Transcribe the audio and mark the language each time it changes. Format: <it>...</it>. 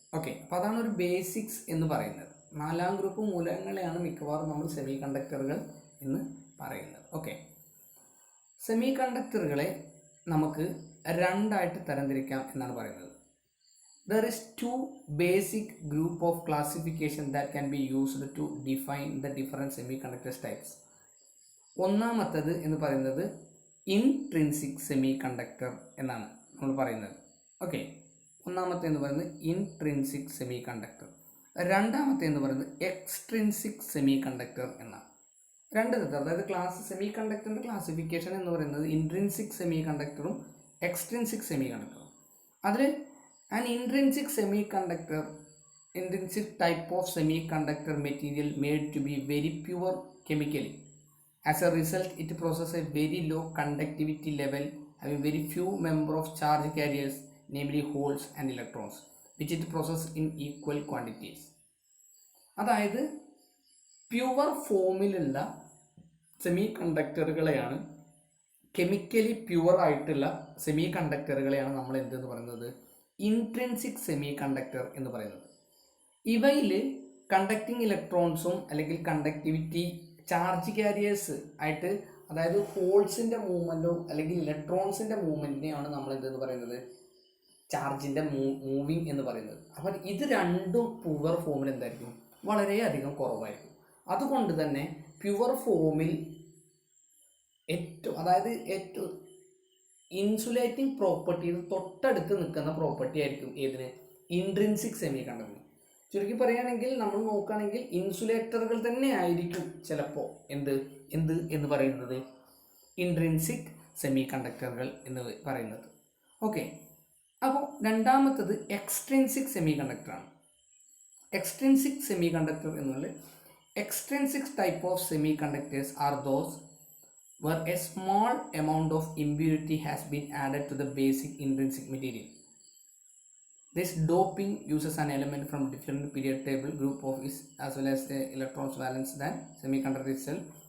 <ml>Okay, അപ്പോൾ അതാണ് ഒരു ബേസിക്സ് എന്ന് പറയുന്നത്. 4ാം ഗ്രൂപ്പ് മൂലകങ്ങളെയാണ് മിക്കവാറും നമ്മൾ സെമി കണ്ടക്ടറുകൾ എന്ന് പറയുന്നത്. ഓക്കെ, സെമി കണ്ടക്ടറുകളെ നമുക്ക് രണ്ടായിട്ട് തരംതിരിക്കാം എന്നാണ് പറയുന്നത്.</ml> <en>There is 2 basic group of classification that can be used to define the different semiconductor types.</en> <ml>ഒന്നാമത്തേത് എന്ന് പറയുന്നത് ഇൻട്രിൻസിക് സെമി കണ്ടക്ടർ എന്നാണ് നമ്മൾ പറയുന്നത്. ഓക്കെ, ഒന്നാമത്തെ എന്ന് പറയുന്നത് ഇൻട്രിൻസിക് സെമി കണ്ടക്ടർ, രണ്ടാമത്തെ എന്ന് പറയുന്നത് എക്സ്ട്രിൻസിക് സെമി കണ്ടക്ടർ എന്നാണ്. രണ്ട് തരത്തിൽ, അതായത് സെമി കണ്ടക്ടറിൻ്റെ ക്ലാസിഫിക്കേഷൻ എന്ന് പറയുന്നത് ഇൻട്രിൻസിക് സെമി കണ്ടക്ടറും എക്സ്ട്രിൻസിക് സെമി കണ്ടക്ടറും. അതിൽ</ml> <en>An intrinsic semiconductor, intrinsic type of semiconductor material made to be very pure chemically. As a result, it possesses a very low conductivity level, having very few number of charge carriers, namely holes and electrons, which it possesses in equal quantities.</en> <ml>അതായത് pure ഫോമിലുള്ള semi കണ്ടക്ടറുകളെയാണ്, chemically pure ആയിട്ടുള്ള semi കണ്ടക്ടറുകളെയാണ് നമ്മൾ എന്തെന്ന് പറയുന്നത്, intrinsic semi conductor എന്ന് പറയുന്നത്. ഇവയിൽ conducting ഇലക്ട്രോൺസും അല്ലെങ്കിൽ കണ്ടക്ടിവിറ്റി ചാർജ് കാരിയേഴ്സ് ആയിട്ട്, അതായത് ഹോൾസിൻ്റെ മൂവ്മെൻറ്റോ അല്ലെങ്കിൽ ഇലക്ട്രോൺസിൻ്റെ മൂവ്മെൻറ്റിനെയാണ് നമ്മൾ എന്തെന്ന് പറയുന്നത്, ചാർജിൻ്റെ മൂവിങ് എന്ന് പറയുന്നത്. അപ്പോൾ ഇത് രണ്ടും പ്യുവർ ഫോമിൽ എന്തായിരിക്കും, വളരെയധികം കുറവായിരിക്കും. അതുകൊണ്ട് തന്നെ പ്യുവർ ഫോമിൽ ഏറ്റവും ഇൻസുലേറ്റിംഗ് പ്രോപ്പർട്ടി തൊട്ടടുത്ത് നിൽക്കുന്ന പ്രോപ്പർട്ടി ആയിരിക്കും ഏതിന്, ഇൻട്രിൻസിക് സെമി കണ്ടക്ടർ. ചുരുക്കി പറയുകയാണെങ്കിൽ നമ്മൾ നോക്കുകയാണെങ്കിൽ ഇൻസുലേറ്ററുകൾ തന്നെ ആയിരിക്കും ചിലപ്പോൾ എന്ന് പറയുന്നത് ഇൻട്രിൻസിക് സെമി കണ്ടക്ടറുകൾ എന്ന് പറയുന്നത്. ഓക്കെ, അപ്പോൾ രണ്ടാമത്തത് extrinsic semi കണ്ടക്ടറാണ്.</ml> <en>extrinsic semiconductor</en> <ml>എന്നുള്ളത്</ml> <en>Extrinsic type of semiconductors are those where a small amount of impurity has been added to the basic intrinsic material. This doping uses an element from different period table group of is as well as the electrons valence than semiconductor itself.</en>